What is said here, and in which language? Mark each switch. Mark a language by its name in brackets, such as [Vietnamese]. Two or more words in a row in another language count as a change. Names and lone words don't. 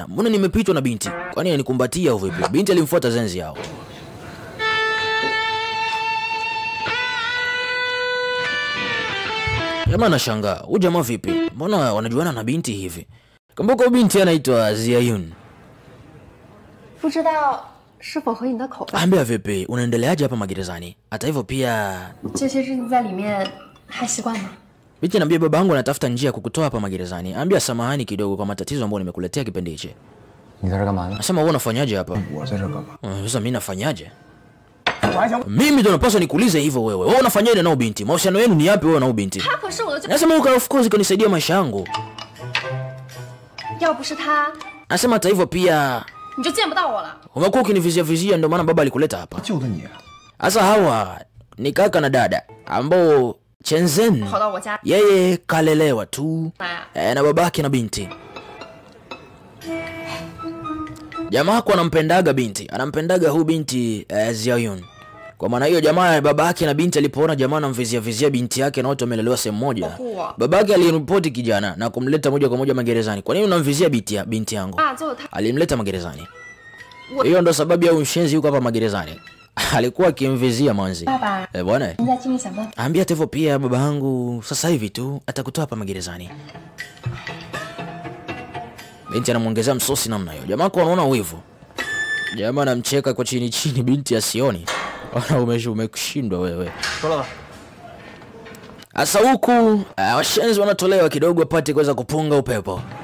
[Swahili] Mbona nimepitwa na binti? Kwani anikumbatia au vipi? Binti alimfuata Zhenjiao. Jamaa anashangaa, huyu jamaa vipi? Mbona wanajuana na binti hivi? Kumbuka binti anaitwa Ziayun. [Chinese] 不知道是否合你的口味。 [Swahili] Ambia vipi, unaendeleaje hapa magerezani? Hata hivyo pia [Chinese] 这些日子在里面还习惯吗？ [Swahili] Binti anambia babangu anatafuta njia kukutoa hapa magerezani. Ambia samahani kidogo kwa matatizo ambayo nimekuletea kipindi hichi. [Chinese] 你在这干嘛呢？ [Swahili] Nasema wewe unafanyaje hapa? [Chinese] 我在这干嘛？ [Swahili] Sasa mimi nafanyaje? Mimi ndo napaswa nikuulize hivyo wewe. Wewe unafanyaje na binti? Mahusiano yenu ni yapi wewe na binti? [Chinese] 他可是我的， [Swahili] Nasema uka [English] of course [Swahili] kanisaidia maisha yangu. [Chinese] 要不是他， [Swahili] Nasema hata hivyo pia [Chinese] 你就见不到我了。 [Swahili] umekuwa ukinivizia vizia ndio maana baba alikuleta hapa. [Chinese] 救的你。 [Swahili] Sasa hawa ni kaka na dada ambao Chenzen [Chinese] 跑到我家 [Swahili] yeye kalelewa tu [Chinese] 来， [Swahili] na babake na binti. Jamaa kwa anampendaga binti, anampendaga huu binti Ziayun. Kwa maana hiyo jamaa babake na binti alipoona jamaa anamvizia binti yake na wote wamelelewa sehemu moja, babake aliripoti kijana na kumleta moja kwa moja magerezani. Kwa nini unamvizia binti yangu? [Chinese] 啊，最后他 [Swahili] Alimleta magerezani. Hiyo ndo sababu ya ushenzi yuko hapa magerezani. Alikuwa akimvizia manzi. Bwana. [Chinese] 你再尽力想办法。 [Swahili] Ambia hivyo pia baba yangu sasa hivi tu atakutoa hapa magerezani. Binti anamuongezea msosi namna hiyo. Jamaa kwa anaona wivu. Jamaa anamcheka kwa chini chini binti asioni. Ona umekushindwa wewe. Asa huku washenzi wanatolewa kidogo apate kuweza kupunga upepo.